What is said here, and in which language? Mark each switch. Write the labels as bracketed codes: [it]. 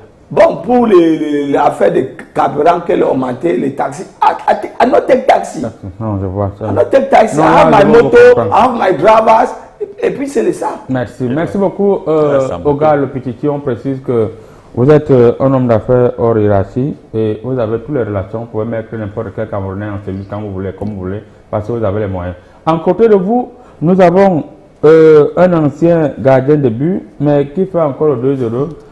[fr] Bon, pour les affaires de carburant qu'elle a augmenté, les taxis. [en] I not take taxi. [fr] Non, je vois ça. [en] I not take taxi. I have my moto, I have my drivers. [fr] Et puis c'est ça. Merci beaucoup. Oga le Petit, on précise que vous êtes un homme d'affaires hors hiérarchie et vous avez toutes les relations. Vous pouvez mettre n'importe quel Camerounais en service quand vous voulez, comme vous voulez, parce que vous avez les moyens. En côté de vous, nous avons un ancien gardien de but, mais qui fait encore le 2-0.